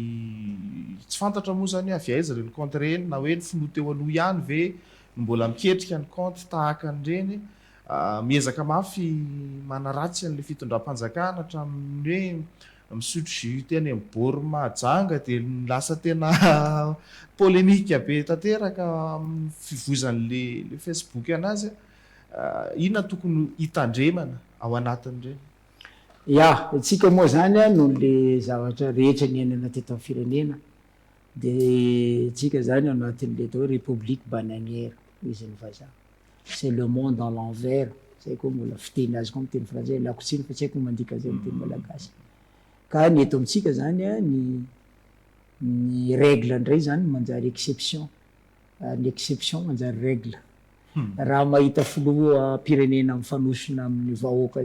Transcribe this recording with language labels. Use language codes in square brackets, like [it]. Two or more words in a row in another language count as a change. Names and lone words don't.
[mg] tsy fantatra moa zany avy aiza reny compte reny na hoe ny finoa teo aloha ihany ve mbola miketrika ny compte tahaka an'ireny miezaka mafy manaratsy an'le fitondram-panjakana hatramin'ny hoe misotro jus teny Boroahijanga de lasa tena polémique be tanteraka fivozan'le Facebook anazy inona tokony hitandremana ao anatin'ireny tsika moa zany no le zavatra rehetra ny ainana teto amin'ny firenena de tsika zany anatin'le atao hoe [fr] république bananière [mg] izy ny vazaha [fr] c'est le monde dans l'envers [mg] zay koa mbola fiteny azy koa amin'ny teny frantsay lakotsiny fa tsy haiko mandika zay amin'ny teny malagasy ka ny eto amitsika zany ny règle ndray zany manjary exception ny exception manjary règle raha mahita filoha pirenena mifanosona amin'ny vahoaka